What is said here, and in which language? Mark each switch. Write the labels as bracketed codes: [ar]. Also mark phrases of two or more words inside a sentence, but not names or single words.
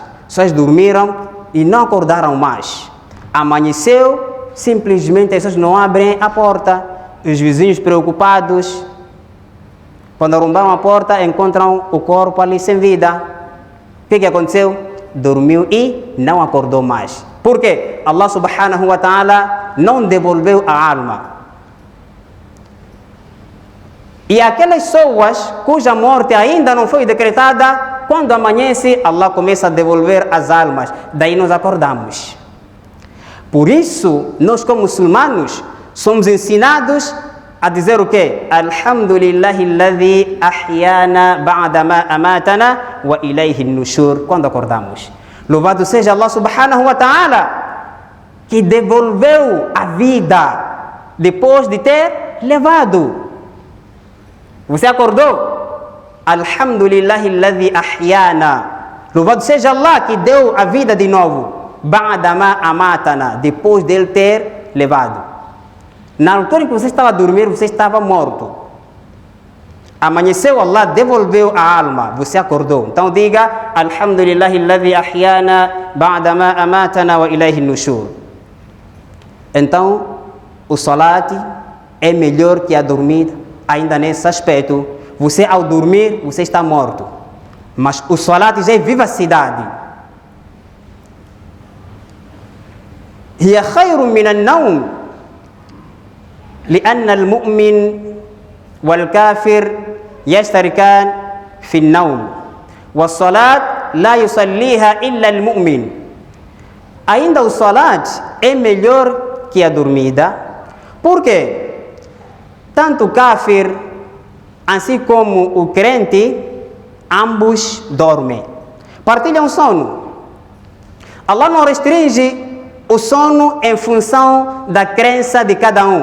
[pt] Pessoas dormiram e não acordaram mais. Amanheceu, simplesmente as pessoas não abrem a porta. Os vizinhos preocupados, quando arrombaram a porta, encontram o corpo ali sem vida. O que aconteceu? dormiu e não acordou mais. Por quê? Allah [ar] سبحانه وتعالى [pt] não devolveu a alma. E aquelas pessoas cuja morte ainda não foi decretada, quando amanhece, Allah começa a devolver as almas. Daí nós acordamos. Por isso, nós como muçulmanos, somos ensinados a dizer o quê? [ar] الحمد لله الذي أحيانا بعد ما أماتنا وإليه النشور. [pt] Quando acordamos. Louvado seja Allah [ar] سبحانه وتعالى, [pt] que devolveu a vida depois de ter levado. Você acordou? [ar] الحمد لله الذي أحيانا. [pt] Louvado seja Allah que deu a vida de novo. [ar] بعد ما أماتنا. [pt] Depois dele ter levado. Na altura em que você estava a dormir, você estava morto. Amanheceu, Allah devolveu a alma. Você acordou. Então diga: [ar] الحمد لله الذي أحيانا بعد ما أماتنا وإليه النشور. [pt] Então, o salat é melhor que a dormida. Ainda nesse aspecto, você ao dormir, você está morto. Mas o salat já é vivacidade. [ar] هي خير من النوم، لأن المؤمن والكافر يشتركان في النوم. والصلاة لا يصليها إلا المؤمن. [pt] Ainda o salat é melhor que a dormida. Por quê? Tanto o kafir, assim como o crente, ambos dormem. Partilham sono. Allah não restringe o sono em função da crença de cada um.